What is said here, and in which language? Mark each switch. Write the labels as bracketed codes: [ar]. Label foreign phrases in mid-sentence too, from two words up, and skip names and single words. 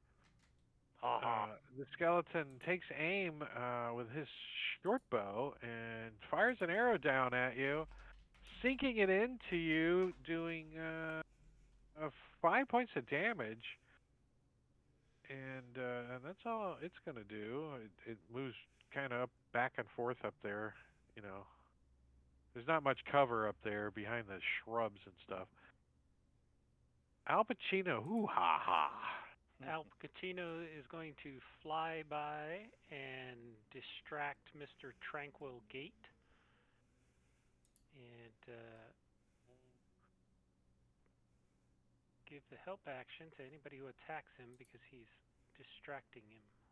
[en] The skeleton takes aim with his short bow and fires an arrow down at you, sinking it into you, doing 5 points of damage. And that's all it's going to do. It moves kind of back and forth up there, you know. There's not much cover up there behind the shrubs and stuff. Al Pacino, hoo-ha-ha. Al Pacino is going to fly by and distract Mr. Tranquil Gate. And give the help action to anybody who attacks him because he's distracting him.